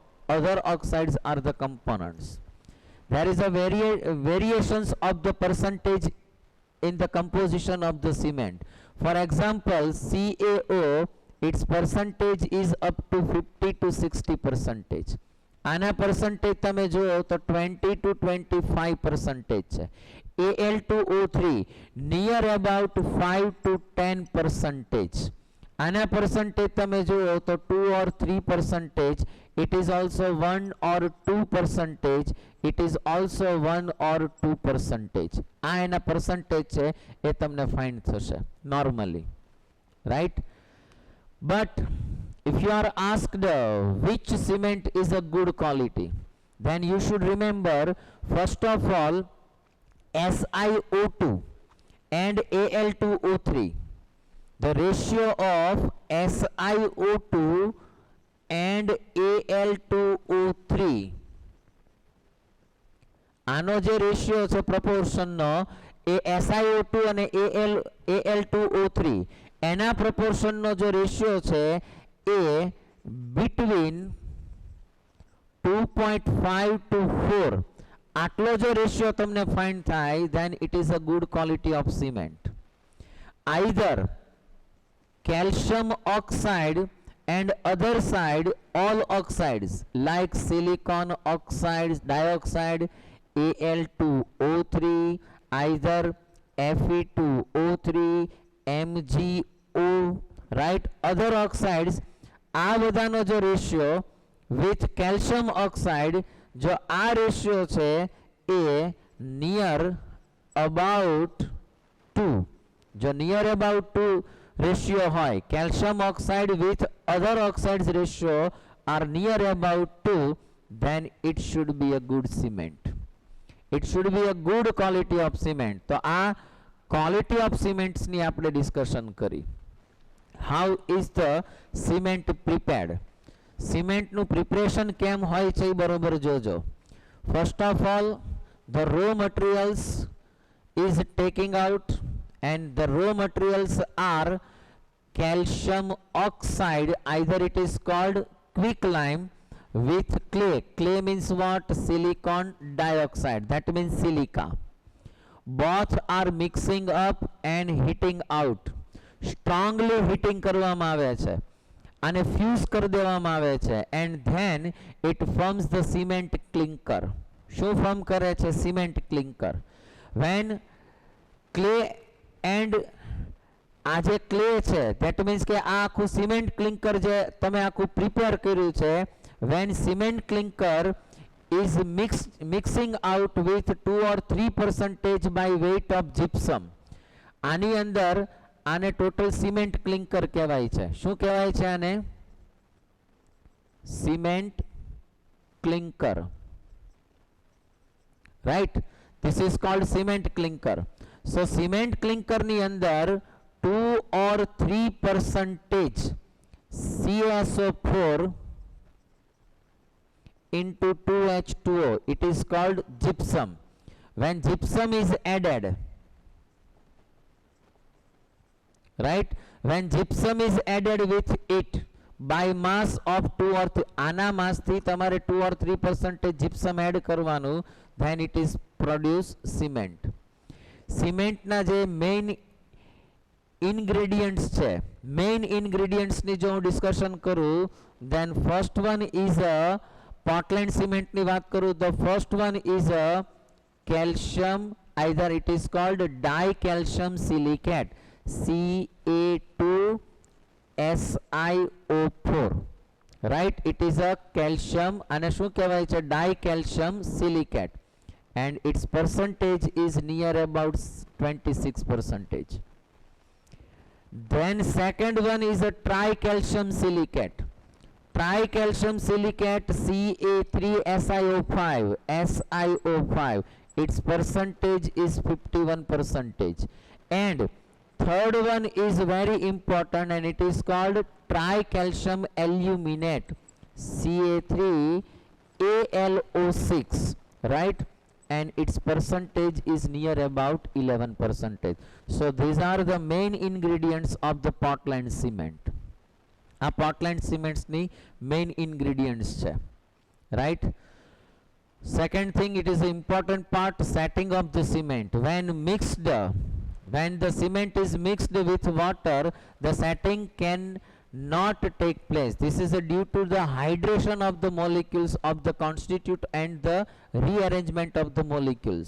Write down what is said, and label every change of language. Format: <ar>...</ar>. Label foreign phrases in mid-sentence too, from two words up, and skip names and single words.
<en>Other oxides are the components. There is a variations of the percentage in the composition of the cement. For example, CaO, its percentage is up to 50 to 60 percentage.</en> <gu>આના percentage તમે જુઓ તો 20 to 25 percentage છે.</gu> <en>Al2O3 near about 5 to 10 percentage.</en> <gu>આના percentage તમે જુઓ તો 2 or 3 percentage.</gu> <en>It is also 1 or 2 percentage. It is also 1 or 2 percentage.</en> <gu>આ એના percentage છે એ તમને find થશે</gu> <en>normally, right? But if you are asked which cement is a good quality, then you should remember first of all SiO2 and Al2O3. The ratio of SiO2 and Al2O3,</en> <gu>આનો જે રેશિયો છે પ્રપોર્શનનો એ SiO2 અને Al2O3 એના પ્રપોર્શનનો જે રેશિયો છે એ between 2.5 to 4 આટલો જો રેશિયો તમને ફાઇન્ડ થાય</gu> <en>then it is a good quality of cement. Either calcium oxide and other side all oxides like silicon oxides, dioxide, Al2O3, either Fe2O3, MgO, right? Other oxides,</en> <gu>આ બધાનો જો રેશિયો</gu> <en>with calcium oxide</en> <gu>જો આ રેશિયો છે એ</gu> <en>near about 2, જો near about 2 ratio હોય, calcium oxide with other oxides ratio are near about 2, then it should be a good cement. It should be a good quality of cement.</en> <gu>તો આ</gu> <en>quality of cements</en> <gu>ની આપણે discussion કરી.</gu> <en>How is the cement prepared?</en> <gu>Cement નું preparation કેમ હોય છે બરોબર જોજો.</gu> <en>First of all, the raw materials is taking out, and the raw materials are calcium oxide, either it is called quicklime, with clay. Clay means what? Silicon dioxide, that means silica. Both are mixing up and heating out. Strongly heating</en> <gu>કરવામાં આવે છે અને fuse કરી દેવામાં આવે છે,</gu> <en>and then it forms the cement clinker.</en> <gu>શું form કરે છે?</gu> <en>cement clinker. When clay and</en> <gu>આ જે clay છે</gu> <en>that means</en> <gu>કે આ આખું</gu> <en>cement clinker</en> <gu>જે તમે આખું prepare કર્યું છે,</gu> <en>when cement clinker is mixing out with 2 or 3 percentage by weight of gypsum,</en> <gu>આની અંદર આને</gu> <en>total cement clinker</en> <gu>કહેવાય છે. શું કહેવાય છે આને?</gu> <en>cement clinker, right? This is called cement clinker. So cement clinker</en> <gu>ની અંદર</gu> <en>2 or 3 percentage CaSO4 into 2H2O, it is called gypsum. When gypsum is added, right? When gypsum is added with it by mass of 2 or 3,</en> <gu>આના mass થી તમારે</gu> <en>2 or 3 percentage gypsum add</en> <gu>કરવાનું,</gu> <en>then it is produce cement.</en> <gu>Cement ના જે</gu> <en>main ingredients</en> <gu>છે,</gu> <en>main ingredients</en> <gu>ની જો હું discussion કરું,</gu> <en>then first one is a Portland cement</en> <gu>ની વાત કરું,</gu> <en>the first one is a calcium, either it is called dicalcium silicate, Ca2SiO4, right? It is a calcium</en> <gu>અને શું કહેવાય છે?</gu> <en>dicalcium silicate, and its percentage is near about 26 percentage. Then second one is a tricalcium silicate. Tricalcium silicate Ca3SiO5, SiO5, its percentage is 51 percentage, and third one is very important and it is called tricalcium aluminate, Ca3AlO6, right? And its percentage is near about 11%. So these are the main ingredients of the Portland cement.</en> <gu>આ પોર્ટલેન્ડ સિમેન્ટ્સની</gu> <en>main ingredients</en> <gu>છે, રાઈટ.</gu> <en>Second thing, it is an important part, setting of the cement. When the cement is mixed with water, the setting can not take place. This is due to the hydration of the molecules of the constituent and the rearrangement of the molecules.</en>